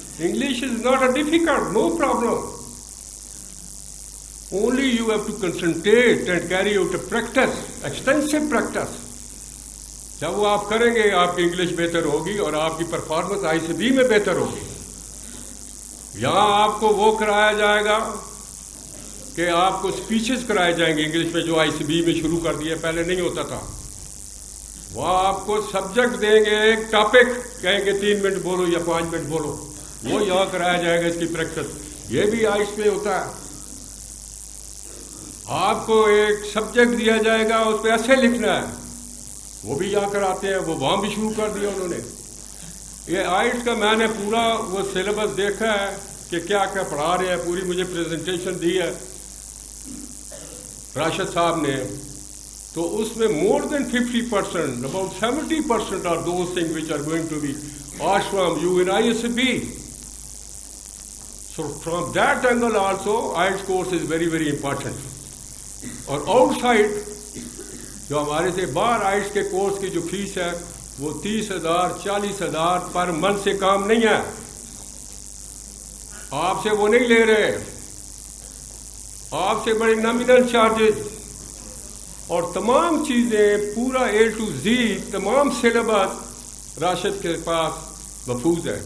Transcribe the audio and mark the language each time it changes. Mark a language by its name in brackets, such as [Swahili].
[English] English is not a difficult, no problem. Only you have to concentrate and carry out a practice, extensive practice. [Urdu] جب وہ آپ کریں گے آپ کی انگلش بہتر ہوگی اور آپ کی پرفارمنس آئی سی بی میں بہتر ہوگی. یہاں آپ کو وہ کرایا جائے گا کہ آپ کو اسپیچز کرائے جائیں گے انگلش میں جو آئی سی بی میں شروع کر دیا، پہلے نہیں ہوتا تھا. وہ آپ کو سبجیکٹ دیں گے، ایک ٹاپک کہیں گے 3 منٹ بولو یا 5 منٹ بولو، وہ یہاں کرایا جائے گا اس کی پریکٹس. یہ بھی آئٹس پہ ہوتا ہے. آپ کو ایک سبجیکٹ دیا جائے گا اس پہ ایسے لکھنا ہے، وہ بھی یہاں کراتے ہیں، وہ وہاں بھی شروع کر دیا انہوں نے. یہ آئٹس کا میں نے پورا وہ سلیبس دیکھا ہے کہ کیا کیا پڑھا رہے ہیں، پوری مجھے پریزنٹیشن دی ہے راشد صاحب نے. تو اس میں [English] More than 50%, about 70% are those things which are going to be asked from you in ISB. So from that angle also, IELTS course is very, very important. [Urdu] اور آؤٹ سائڈ جو ہمارے سے باہر آئٹس کے کورس کی جو فیس ہے وہ 30,000 40,000 پر منتھ سے کام نہیں ہے. آپ سے وہ نہیں لے رہے، آپ سے بڑے نامینل چارجز اور تمام چیزیں پورا A to Z تمام سلیبس راشد کے پاس محفوظ ہے.